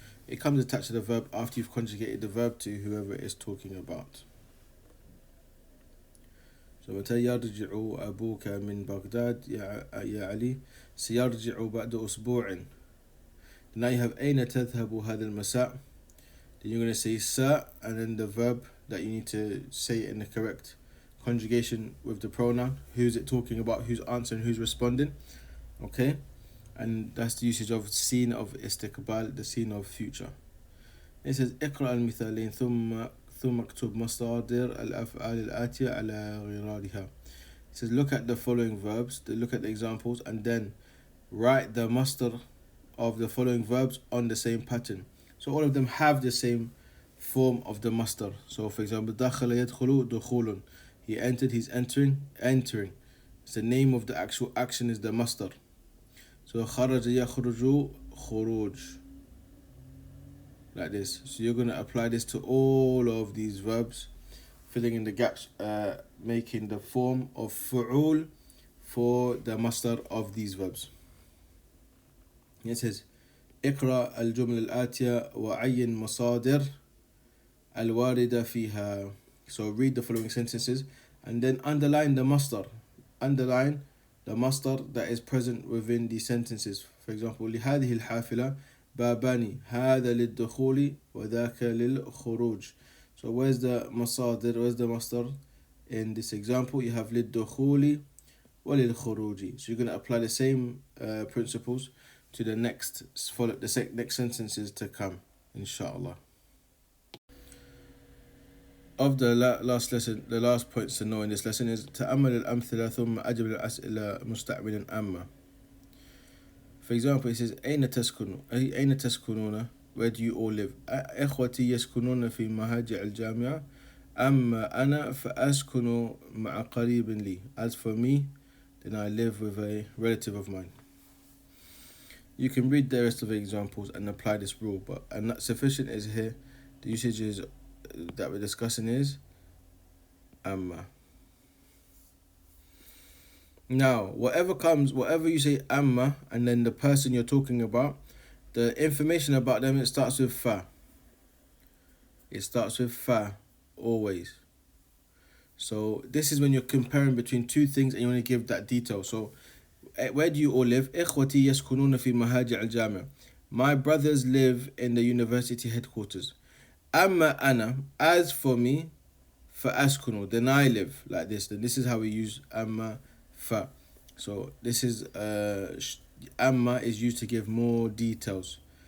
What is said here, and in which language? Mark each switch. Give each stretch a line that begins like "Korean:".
English: It comes attached to the verb after you've conjugated the verb to whoever it is talking about.
Arabic: So متى يرجع أبوك من بغداد يا علي؟ سيرجع بعد أسبوع.
English: Now you have
Arabic: أين تذهب هذا المساء.
English: Then you're going to say sa and then the verb that you need to say it in the correct conjugation with the pronoun. Who's it talking about? Who's answering? Who's responding? Okay, and that's the usage of scene of istiqbal, the scene of future. It says
Arabic: اقرأ المثالين ثم اكتب مصادر الأفعال الآتية على غرارها.
English: It says look at the following verbs, look at the examples, and then write the masdar of the following verbs on the same pattern. So all of them have the same form of the masdar. So for example,
Arabic: دخل يدخل دخول.
English: He entered, he's entering, entering. It's the name of the actual action is the masdar.
Arabic: So خرج يخرج خروج.
English: Like this. So you're going to apply this to all of these verbs, filling in the gaps, making the form of fu'ul for the masdar of these verbs. It says
Arabic: اقرأ الجملة الآتية وعين مصادر الواردة فيها.
English: So read the following sentences and then underline the masdar. Underline the masdar that is present within these sentences. For example,
Arabic: لهذه الحافلة بابان هذا للدخول وذاك للخروج.
English: So where's the masadir, where's the masdar? In this example you have
Arabic: للدخول وللخروج.
English: So you're going to apply the same principles to the next next sentences to come, inshallah. Of the last lesson, the last points to know in this lesson is
Arabic: تأمل الأمثلة ثم أجب الأسئلة مستعملا أما.
English: For example, it says
Arabic: أين تسكنون?
English: Where do you all live?
Arabic: إخوتي يسكنون في مهاجع الجامعة أما أنا فأسكن مع قريب لي.
English: As for me, then I live with a relative of mine. You can read the rest of the examples and apply this rule, but not sufficient is here. The usages that we're discussing is amma. Now, whatever you say amma, and then the person you're talking about, the information about them, it starts with fa. It starts with fa, always. So this is when you're comparing between two things and you want to give that detail. So where do you all live?
Arabic: إخوتي يسكنون في مهاجع الجامعة.
English: My brothers live in the university headquarters.
Arabic: أما أنا,
English: as for me,
Arabic: فأسكن,
English: then I live, like this. Then this is how we use أما fa. So this is amma is used to give more details.